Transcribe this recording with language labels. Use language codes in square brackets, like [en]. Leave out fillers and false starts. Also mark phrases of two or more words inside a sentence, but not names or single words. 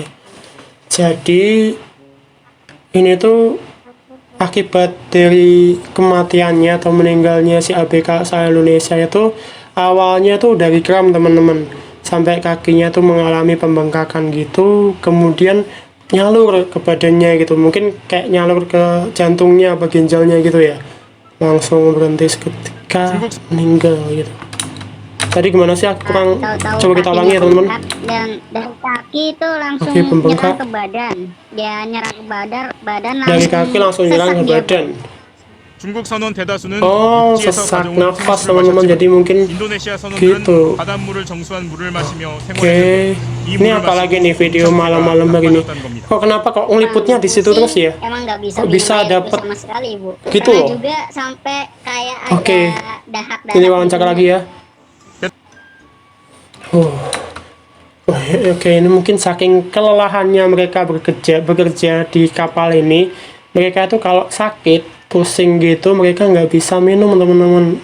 [id] Jadi ini tuh akibat dari kematiannya atau meninggalnya si ABK asal Indonesia itu awalnya tuh dari kram teman-teman, sampai kakinya tuh mengalami pembengkakan gitu, kemudian nyalur ke badannya gitu, mungkin kayak nyalur ke jantungnya apa ginjalnya gitu ya, langsung berhenti seketika meninggal gitu. Tadi gimana sih, aku kurang, coba kita ulangi ya teman-teman. Dan dari kaki itu langsung pembengkak. nyerang ke badan. Dia nyerang ke badan Dari kaki langsung nyerang ke badan. [ko] 중국 선원 대다수는 [id] Oh, [ko] 육지에서 [id] sesak [ko] 가져온 [id] nafas [ko] 생수를 [id] teman-teman, [ko] 마셨지만 [id] jadi mungkin [ko] 인도네시아 선원들은 [id] gitu. [ko] 바닷물을 정수한 물을 마시며 [id] Oke, [ko] 생활했는데 이 [id] ini [ko] 물을 [id] apalagi [ko] 마시고 [id] nih video [ko] 상태가 [id] malam-malam begini. [ko] 나빠졌다는 겁니다. [id] Kok kenapa kok ngeliputnya di situ terus ya? Emang nggak bisa, Kok bisa minum air dapet sama sekali, Bu. gitu Pernah loh. juga sampai kayak ada Oke. dahak-dahak. Ini wawancara lagi ya. Oke, ini mungkin saking kelelahannya mereka bekerja di kapal ini, mereka itu kalau sakit pusing gitu mereka nggak bisa minum teman-teman.